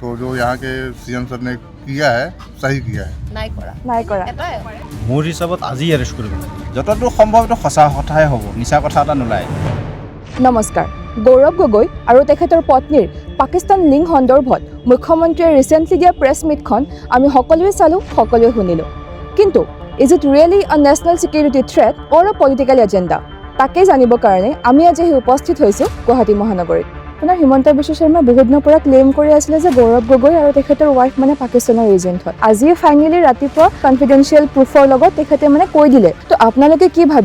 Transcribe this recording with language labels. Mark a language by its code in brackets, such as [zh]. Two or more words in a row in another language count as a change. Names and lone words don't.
[hi] तो जो यहाँ के सीएम सर ने किया है सही किया है। [as] নাই কৰা মোৰ হিচাপত আজি এৰেষ্ট কৰিব লাগে যতদূৰ সম্ভৱ এইটো সঁচা কথাই হ'ব মিছা কথা এটা নোলায় নমস্কাৰ গৌৰৱ গগৈ আৰু তেখেতৰ পত্নীৰ পাকিস্তান লিংক সন্দৰ্ভত মুখ্যমন্ত্ৰীয়ে ৰিচেণ্টলি দিয়া প্ৰেছ মিটখন আমি সকলোৱে চালোঁ সকলোৱে শুনিলোঁ কিন্তু [en] is it really a national security threat or a political agenda [as] তাকেই জানিবৰ কাৰণে আমি আজি উপস্থিত হৈছোঁ গুৱাহাটী মহানগৰীত আপোনাৰ হিমন্ত বিশ্ব শৰ্মা বহুত দিনৰ পৰা ক্লেইম কৰি আছিলে যে গৌৰৱ গগৈ আৰু তেখেতৰ ৱাইফ মানে পাকিস্তানৰ এজেণ্ট হয় আজি ফাইনেলি ৰাতিপুৱা [en] confidential proof [as] লগত তেখেতে মানে কৈ দিলে তো আপোনালোকে কি ভাবে